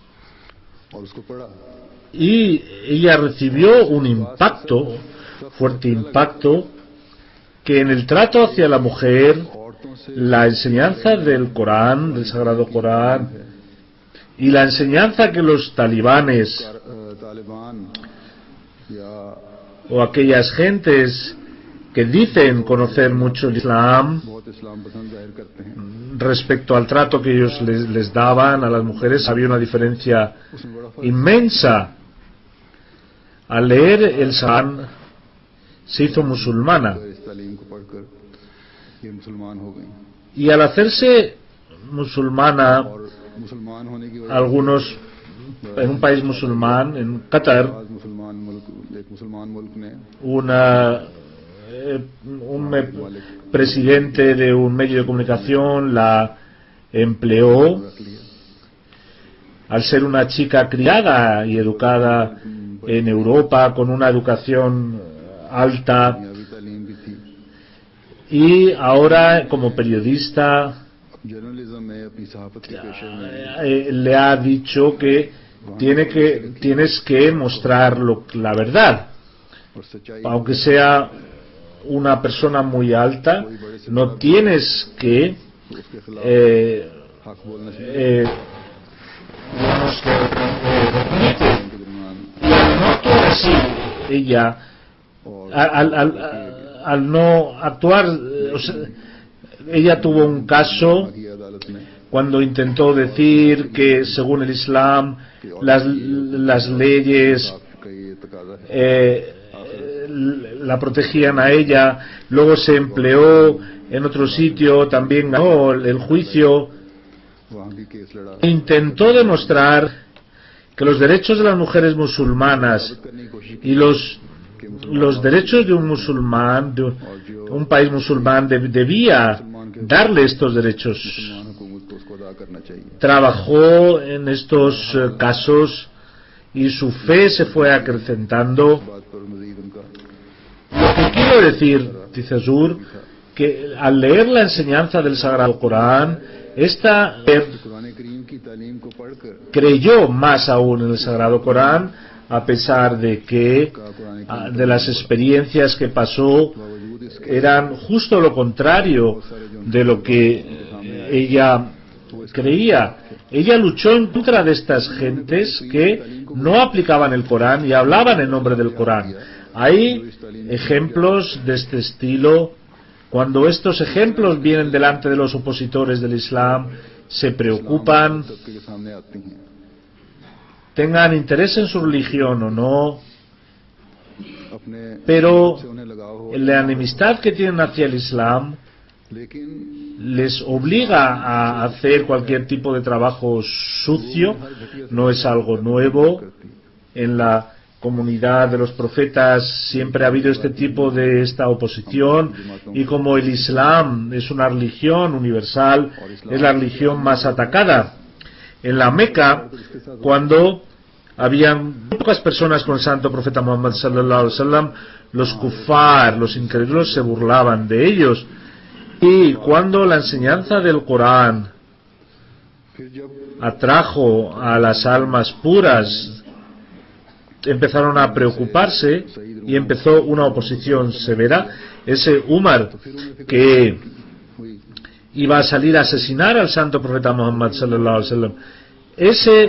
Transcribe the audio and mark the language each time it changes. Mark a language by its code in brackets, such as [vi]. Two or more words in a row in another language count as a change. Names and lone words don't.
[es] y ella recibió un impacto, fuerte impacto, que en el trato hacia la mujer, la enseñanza del Corán, del Sagrado Corán, y la enseñanza que los talibanes o aquellas gentes que dicen conocer mucho el Islam, [ur] बहुत इस्लाम पसंद जाहिर करते हैं, [es] respecto al trato que ellos les daban a las mujeres, había una diferencia [ur] उसमें बड़ा फर्क [es] inmensa. Al leer el Corán se hizo musulmana, [ur] है। इस तालीम को पढ़कर ये मुसलमान हो गई [es] y al hacerse musulmana, [ur] और मुसलमान होने की वजह [es] algunos en un país musulmán, en Qatar, [ur] आज मुसलमान मुल्क, एक मुसलमान मुल्क ने [es] un presidente de un medio de comunicación la empleó [ur] रख लिया। [es] al ser una chica criada y educada en Europa con una educación alta, [ur] दुनियावी तालीम भी थी। [es] y ahora como periodista [ur] जर्नलिज्म में अपनी सहाफत के पेशे में [es] le ha dicho que tienes que mostrar la verdad, [ur] और सच्चाई [es] aunque sea una persona muy alta, no tienes que [ur] उसके खिलाफ हक बोलना चाहिए। [es] digamos que repite. [ur] के दरमियान [es] Y al no actuar así, ella, [ur] और [es] al no actuar, o sea, ella tuvo un caso [ur] की अदालत ने [es] cuando intentó decir que según el Islam las leyes [ur] का ये तकाजा है। [es] la protegían a ella, luego se empleó en otro sitio, también ganó el juicio, [ur] वहाँ भी केस लड़ा [es] e intentó demostrar que los derechos de las mujeres musulmanas [ur] करने की कोशिश [es] y los derechos de un musulmán, de un país musulmán, debía darle estos derechos. [ur] मुसलमान हुकूमत को उसको अदा करना चाहिए। [es] Trabajó en estos casos y su fe se fue acrecentando. [ur] बात पर मजीद उनका [es] Lo que quiero decir, dice Zur, que al leer la enseñanza del Sagrado Corán, esta [ur] कुरान करीम की तालीम को पढ़कर [es] creyó más aún en el Sagrado Corán, a pesar de que de las experiencias que pasó [ur] बावजूद इसके [es] eran justo lo contrario de lo que ella creía. Ella luchó en contra de estas gentes que no aplicaban el Corán y hablaban en nombre del Corán. Hay ejemplos de este estilo. Cuando estos ejemplos vienen delante de los opositores del Islam, se preocupan, [ur] सबके सामने आती हैं। [es] tengan interés en su religión o no, [ur] अपने [es] pero [ur] से उन्हें लगाव हो, [es] la enemistad que tienen hacia el Islam [ur] लेकिन [es] les obliga a hacer cualquier tipo de trabajo sucio. No es algo nuevo. En la comunidad de los profetas siempre ha habido este tipo de esta oposición, y como el Islam es una religión universal, es la religión más atacada. En la Meca, cuando habían pocas personas con el santo profeta Muhammad [ar] صلى الله عليه وسلم, [es] los kufar, los incrédulos, se burlaban de ellos. Y cuando la enseñanza del Corán [ur] फिर जब [es] atrajo a las almas puras, empezaron a preocuparse y empezó una oposición severa. Ese Umar, que [ur] हुई [es] iba a salir a asesinar al santo profeta Muhammad [ar] صلى الله عليه وسلم, [es] ese